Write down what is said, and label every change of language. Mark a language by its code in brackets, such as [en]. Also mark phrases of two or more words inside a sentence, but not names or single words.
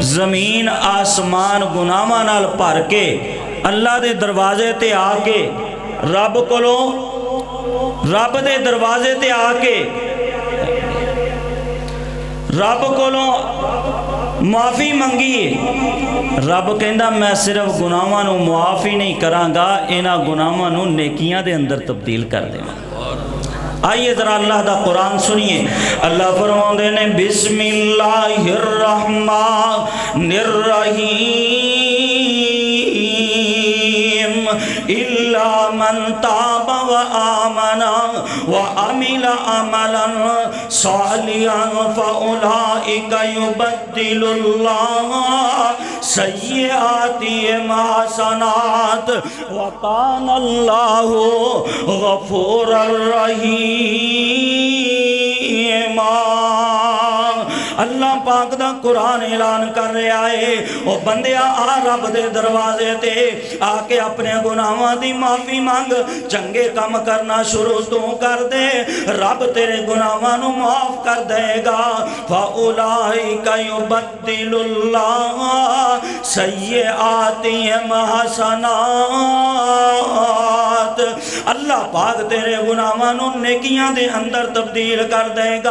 [pa] زمین آسمان گناہاں نال بھر کے اللہ دے دروازے تے آکے رب کولوں، رب دے دروازے تے آکے رب کولوں معافی منگی. رب کہندا میں صرف گناہاں نوں معاف ای نہیں کراں گا، ایہناں گناہاں نوں نیکیاں دے اندر تبدیل کر دیواں. آئیے ذرا اللہ دا قرآن سنیے. اللہ فرماتے نے [ar] بسم الله الرحمن الرحيم إلا من تاب وآمن وعمل عملا صالحا فأولئك يبدل الله سيئاتهم حسنات وكان الله غفورا رحيما. [pa] اللہ پاک دا قرآن اعلان کر رہا ہے، او بندیا آ رب دے دروازے تے آکے اپنے گناہاں دی معافی منگ، چنگے کم کرنا شروع توں کر دے، رب تیرے گناہاں نوں معاف کر دے گا. [ar] فأولئك يبدل الله سيئاتهم حسنات, [pa] اللہ پاک تیرے گناہاں نوں نیکیاں دے اندر تبدیل کر دے گا.